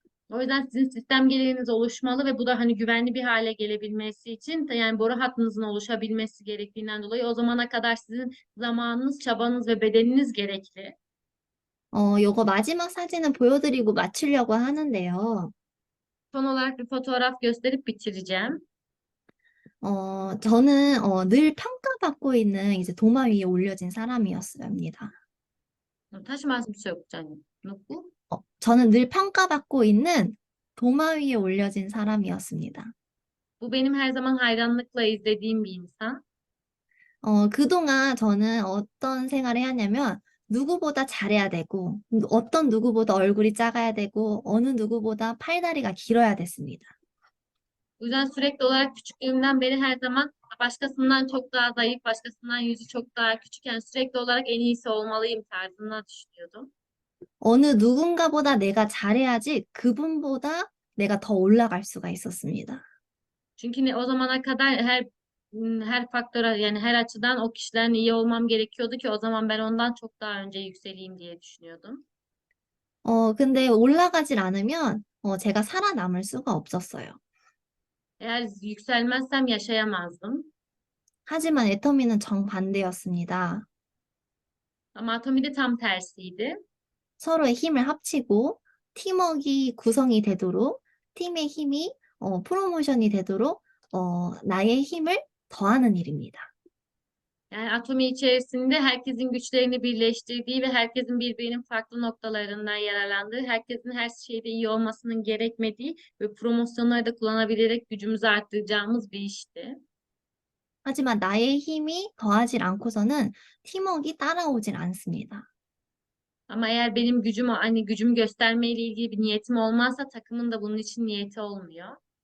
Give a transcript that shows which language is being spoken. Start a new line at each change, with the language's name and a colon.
Turkish: O yüzden sizin sistem geliriniz oluşmalı ve bu da hani güvenli bir hale gelebilmesi için yani boru hattınızın oluşabilmesi gerektiğinden dolayı o zamana kadar sizin zamanınız, çabanız ve bedeniniz gerekli.
Korean: 요거 마지막 사진은 보여드리고 마치려고 하는데요.
Turkish: Son olarak bir fotoğraf gösterip bitireceğim.
Korean: 저는 늘 평가받고 있는 이제 도마 위에 올려진 사람이었습니다. 다시 말씀 주세요, 누구? 저는 늘 평가받고 있는 도마 위에 올려진 사람이었습니다.
Turkish: Bu benim her zaman hayranlıkla izlediğim bir insan.
Korean: 그동안 저는 어떤 생활을 해왔냐면 누구보다 잘해야 되고 어떤 누구보다 얼굴이 작아야 되고 어느 누구보다 팔다리가 길어야 됐습니다.
Turkish: Bu yüzden sürekli olarak küçüklüğümden beri her zaman başkasından çok daha zayıf, başkasından yüzü çok daha küçük yani sürekli olarak en iyisi olmalıyım tarzında düşünüyordum.
Korean: 어느 누군가보다 내가 잘해야지 그분보다 내가 더 올라갈 수가 있었습니다.
Turkish: Çünkü o zamana kadar her faktöre yani her açıdan o kişilerin iyi olmam gerekiyordu ki o zaman ben ondan çok daha önce yükseleyim diye düşünüyordum.
Korean: 근데 올라가질 않으면 제가 살아남을 수가 없었어요.
Turkish: Eğer yükselmezsem yaşayamazdım.
Korean: 하지만 애터미는 정반대였습니다.
Turkish: Ama Atomi'de tam tersiydi.
Korean: 서로의 힘을 합치고 팀워크가 구성이 되도록 팀의 힘이 프로모션이 되도록 나의 힘을 더하는 일입니다.
Turkish: Yani Atomi içerisinde herkesin güçlerini birleştirdiği ve herkesin birbirinin farklı noktalarından yararlandığı, herkesin her şeyde iyi olmasının gerekmediği ve promosyonları da kullanabilerek gücümüzü arttıracağımız bir işti.
Korean: 하지만 나의 힘이 더하질 않고서는 팀워크가 따라오질 않습니다.
Turkish: Ama eğer benim gücüm hani gücümü göstermeyle ilgili bir niyetim olmazsa takımın da bunun için niyeti olmuyor.